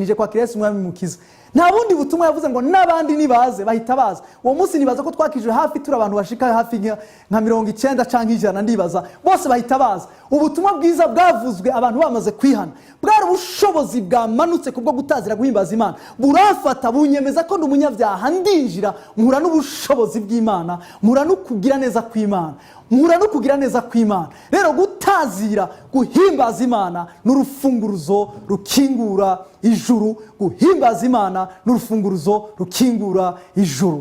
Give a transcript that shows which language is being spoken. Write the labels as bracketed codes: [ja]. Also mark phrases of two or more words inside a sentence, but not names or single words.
[rn] Nije kwa Kristo umwami mukiza. Nta bundi butumwa yavuze ngo nabandi nibaze, bahita baza. Uwo munsi nibaza ko twakijwe hafi turi abantu bashika hafi nka 90 canke 100, ndibaza bose bahita baza. Ubutumwa bwiza bwavuzwe, abantu bamaze kwihana, bwari ubushobozi bwamanutse kubwo gutazira guhimbaza Imana, burafata bunyemeza ko ndi umunyabyaha, ndinjira mpura n'ubushobozi bw'Imana, mpura no kugira neza kw'Imana, mpura no kugira neza kw'Imana. Rero gutazira guhimbaza Imana n'urufunguruzo rukingura ijuru, guhimbaza Imana n'urufunguruzo rukingura ijuru.